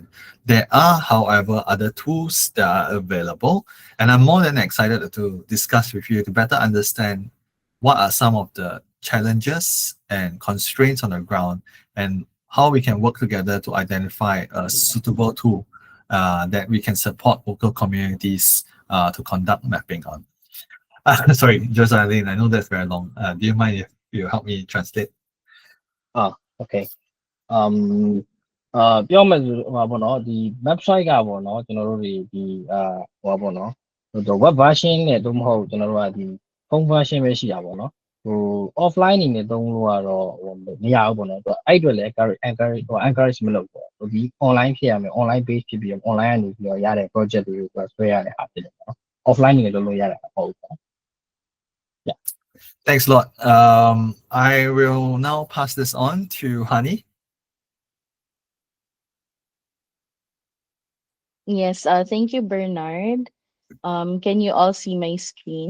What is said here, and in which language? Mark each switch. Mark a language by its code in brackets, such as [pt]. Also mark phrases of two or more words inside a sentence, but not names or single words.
[en] There are, however, other tools that are available, and I'm more than excited to discuss with you to better understand what are some of the challenges and constraints on the ground, and how we can work together to identify a suitable tool that we can support local communities to conduct mapping on. Sorry, Joseline, I know that's very long. Do you mind if you help me translate? [my] Okay. ပြောမယ်ဆိုဟိုပါနော်ဒီ website ကပေါ့နော်ကျွန်တော်တို့ဒီဟိုပါနော်ဟို [en] web version [my] နဲ့တော့မဟုတ်ကျွန်တော်တို့ကဒီ [en] home version [my] ပဲရှိတာပေါ့နော်ဟို offline အနေနဲ့သုံးလို့ကတော့ဟိုမရဘူးပေါ့နော်သူအဲ့အတွက်လည်း encourage မလုပ်ပေါ့ဒီ online ဖြစ်ရမယ် [en] online base [my] ဖြစ်ပြီး online ကနေပြီးတော့ရတဲ့ project တွေကိုဆွဲရတဲ့အားဖြစ်တယ်ပေါ့နော် offline နေလုပ်လို့ရတာမဟုတ်ဘူးပေါ့ Yeah. [en] Thanks a lot. I will now pass this on to Hani. Yes, thank you, Bernard. Can you all see my screen?